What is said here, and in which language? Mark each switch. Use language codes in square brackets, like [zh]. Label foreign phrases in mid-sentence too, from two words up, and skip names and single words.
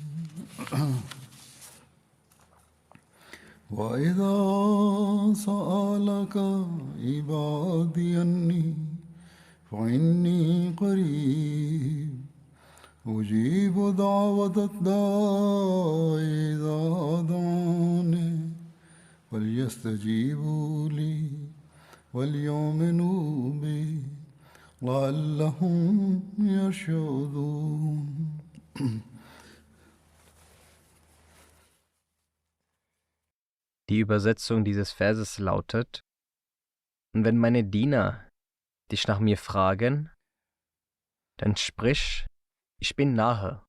[ar] وإذا سألك عبادي عني فإني قريب أجيب دعوة الداع إذا دعاني فليستجيبوا لي وليؤمنوا بي لعلهم يرشدون. [de] Die Übersetzung dieses Verses lautet: Und wenn meine Diener dich nach mir fragen, dann sprich, ich bin nahe.